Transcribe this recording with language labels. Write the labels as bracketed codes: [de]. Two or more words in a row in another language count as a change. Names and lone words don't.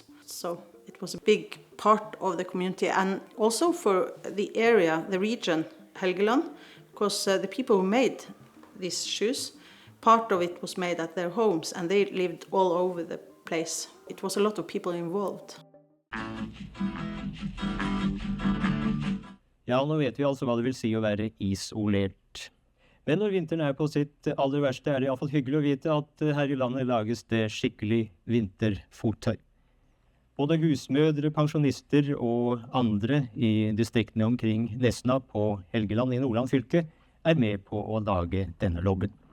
[en] So it was a big part of the community, and also for the area, the region, Helgeland, because the people who made these shoes, part of it was made at their homes, and they lived all over the place. It was a lot of people involved. [no] Ja, nå vet vi altså hva det vil si å være isolert. Men når vinteren er på sitt aller verste, er det i hvert fall hyggelig å vite at her i landet lages det skikkelig vinterfottøy. Både husmødre, pensjonister og andre i distriktene omkring Nesna på Helgeland i Nordland fylke er med på å lage denne lobben.